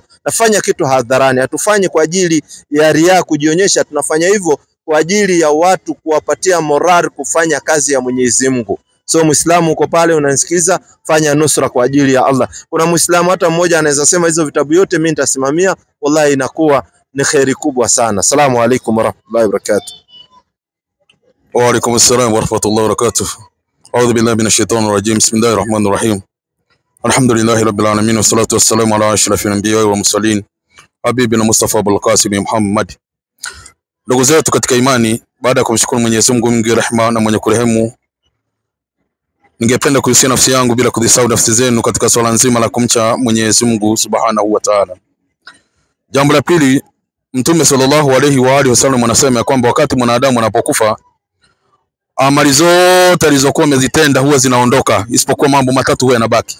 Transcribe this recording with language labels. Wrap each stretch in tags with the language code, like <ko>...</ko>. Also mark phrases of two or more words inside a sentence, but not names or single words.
<sw>Nafanya kitu hadharani, hatufanyi kwa ajili ya riaa kujionyesha, tunafanya hivyo kwa ajili ya watu, kuwapatia moral kufanya kazi ya Mwenyezi Mungu. So Muislamu uko pale unanisikiza, fanya nusra kwa ajili ya Allah. Kuna Muislamu hata mmoja anaweza sema hizo vitabu yote mimi nitasimamia, wallahi inakuwa ni khairi kubwa sana.</sw> <ar>السلام عليكم ورحمة الله وبركاته. وعليكم السلام ورحمة الله وبركاته. أعوذ بالله من الشيطان الرجيم. بسم الله الرحمن الرحيم. الحمد لله رب العالمين والصلاة والسلام على أشرف الأنبياء والمرسلين حبيبنا مصطفى أبو القاسم محمد.</ar> <sw>Ndugu zetu katika imani, baada ya kumshukuru Mwenyezi Mungu mwingi rehema na mwenye kurehemu, ningependa kuhusia nafsi yangu bila kudhisahau nafsi zenu katika swala nzima la kumcha Mwenyezi Mungu</sw> <ar>سبحانه وتعالى.</ar> <sw>Jambo la pili, Mtume</sw> <ar>صلى الله عليه وعلى آله وسلم</ar> <sw>anasema kwamba wakati mwanadamu anapokufa, amali zote alizokuwa amezitenda huwa zinaondoka, isipokuwa mambo matatu huwa yanabaki.</sw>